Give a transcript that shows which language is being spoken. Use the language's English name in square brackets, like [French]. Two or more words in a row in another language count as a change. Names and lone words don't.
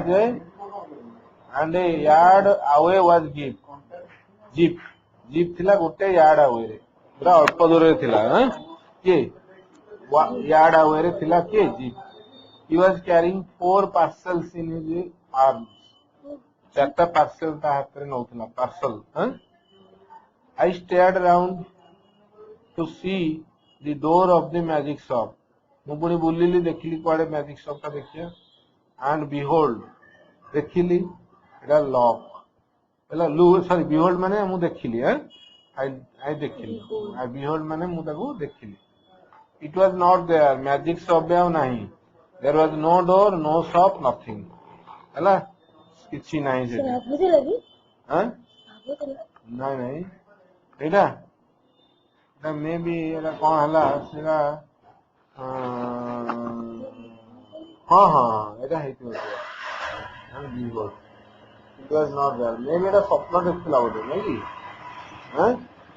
[English] away was Gip Gip [Odia] ଥିଲା ଗୋଟେ [English] yard awayରେ [Odia] ପୁରା ଅଳ୍ପ ଦୂରରେ ଥିଲା କିଏ [English] yard awayରେ [Odia] ଥିଲା କିଏ ଜିପ୍ [English] he was carrying 4 parcels in his arms [Odia] ଚାରିଟା ପାର୍ସେଲ ତା ହାତରେ ନଉଥିଲା ପାର୍ସଲ [English] I stared around to see the door of the magic shop [Odia] ମୁଁ ପୁଣି ବୁଲିଲି ଦେଖିଲି କୁଆଡେ [English] magic shop [Odia] ଟା ଦେଖିବା [English] and behold [Odia] ଦେଖିଲି ଏଟା ଲକ୍ ହେଲା ସରି behold ମାନେ ମୁଁ ଦେଖିଲି I ଦେଖିଲି behold ମାନେ ମୁଁ ତାକୁ ଦେଖିଲି [English] it was not there magic shop [Odia] ବି ଆଉ ନାହିଁ [English] there was no door no shop nothing [Odia] ହେଲା କିଛି ନାହିଁ ସେଠି ନାଇଁ ନାଇଁ ଏଇଟା [English] may be [Odia] ଏଇଟା କଣ ହେଲା ସେଟା ହଁ ହଁ ଏଇଟା ହେଇଥିବ [English] it was not there may be [Odia] ଏଇଟା ସ୍ୱପ୍ନ ଦେଖିଥିଲା ବୋଧେ ନାଇଁ କି